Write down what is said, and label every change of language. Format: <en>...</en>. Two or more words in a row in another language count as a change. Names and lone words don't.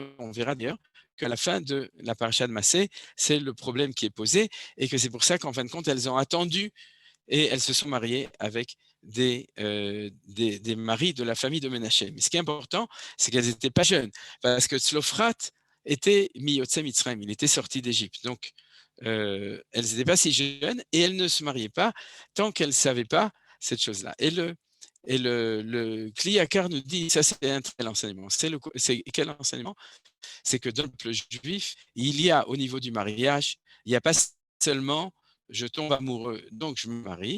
<fr>On verra d'ailleurs qu'à la fin de la paracha de Massé, c'est le problème qui est posé, et que c'est pour ça qu'en fin de compte, elles ont attendu et elles se sont mariées avec des maris de la famille de Ménaché. Mais ce qui est important, c'est qu'elles n'étaient pas jeunes, parce que Tzlofrat était</fr> <he>מיוצאי מצרים,</he> <fr>il était sorti d'Égypte. Donc, elles n'étaient pas si jeunes et elles ne se mariaient pas tant qu'elles ne savaient pas cette chose-là. Et le Kli Yakar nous dit, ça c'est un très enseignement. C'est quel enseignement? C'est que dans le peuple juif, il y a au niveau du mariage, il n'y a pas seulement je tombe amoureux, donc je me marie.</fr>